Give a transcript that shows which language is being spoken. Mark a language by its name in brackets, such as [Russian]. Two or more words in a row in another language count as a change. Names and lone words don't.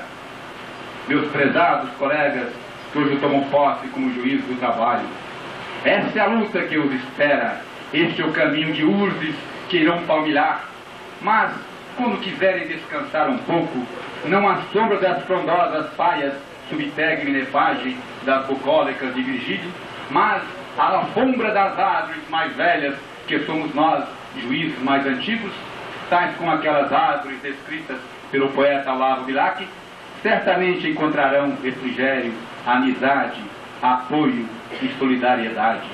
[Portuguese] Meus prezados colegas, que hoje tomam posse como juiz do trabalho, essa é a luta que os espera, este é o caminho de urzes que irão palmilhar, mas quando quiserem descansar um pouco, não à sombra das frondosas [Latin] paias subtegme nefage [Portuguese] das bucólicas de Virgílio, mas à alfombra das árvores mais velhas, que somos nós, juízes mais antigos, tais como aquelas árvores descritas pelo poeta Olavo Bilac, certamente encontrarão refrigério, amizade, apoio e solidariedade.